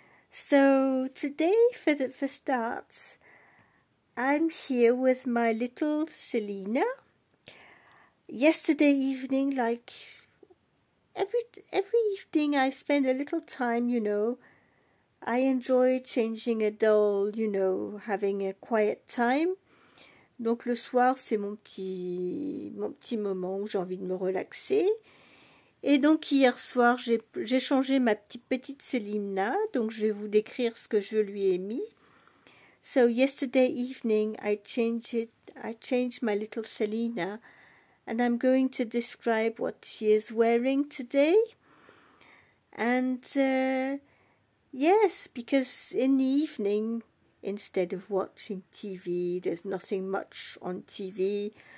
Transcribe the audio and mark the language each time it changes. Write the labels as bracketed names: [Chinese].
[English] So today, for starts, I'm here with my little Selina. Yesterday evening, like every evening, I spend a little time, I enjoy changing a doll, having a quiet time. [French] Donc le soir, c'est mon petit moment où j'ai envie de me relaxer. Et donc hier soir, j'ai changé ma petite Selina. Donc je vais vous décrire ce que je lui ai mis. [English] So yesterday evening, I changed my little Selina. And I'm going to describe what she is wearing today. And yes, because in the evening, instead of watching TV, there's nothing much on TV.